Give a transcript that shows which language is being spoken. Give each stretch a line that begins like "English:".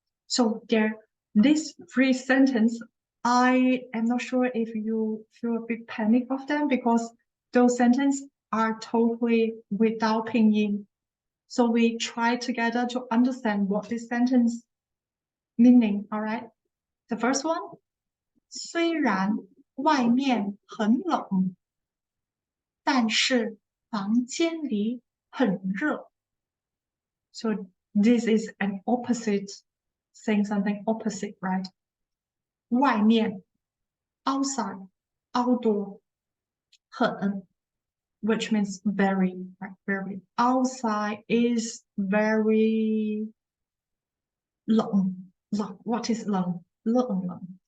English: So these three sentences, I am not sure if you feel a bit panic of them because those sentences are totally without pinyin. So we try together to understand what this sentence meaning. All right.
Chinese: The first one, 虽然外面很冷，但是房间里很热。
English: So this is an opposite, saying something opposite, right? 外面 outside, outdoor, 很 which means very, right? Very. Outside is very 冷.What is 冷?冷.